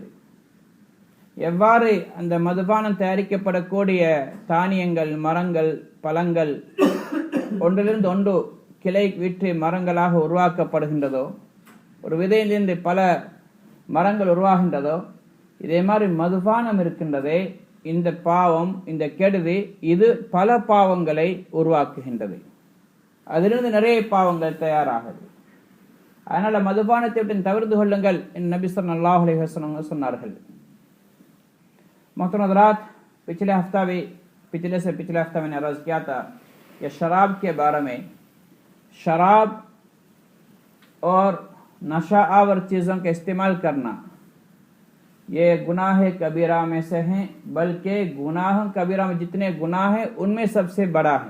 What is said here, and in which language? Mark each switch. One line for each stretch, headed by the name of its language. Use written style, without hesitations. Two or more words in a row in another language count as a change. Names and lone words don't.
Tamil: எவ்வாறு அந்த மதுபானம் தயாரிக்கப்படக்கூடிய தானியங்கள், மரங்கள், பழங்கள் ஒன்றிலிருந்து ஒன்று கிளை விட்டு மரங்களாக உருவாக்கப்படுகின்றதோ, ஒரு விதையிலிருந்து பல மரங்கள் உருவாகின்றதோ, இதே மாதிரி மதுபானம் இருக்கின்றதே, இந்த பாவம், இந்த கெடுதி, இது பல பாவங்களை உருவாக்குகின்றது. அதிலிருந்து நிறைய பாவங்கள் தயாராகுது. அதனால மதுபானத்தை விட்டு தவிர்த்து கொள்ளுங்கள் என்று நபி
Arabic: صلى الله عليه وسلم
Tamil: சொன்னார்கள்.
Urdu: محترم حضرات، پچھلے ہفتہ میں نے عرض کیا تھا کہ شراب کے بارے میں، شراب اور نشہ آور چیزوں کا استعمال کرنا یہ گناہ کبیرہ میں سے ہیں، بلکہ گناہ کبیرہ میں جتنے گناہ ہیں ان میں سب سے بڑا ہے.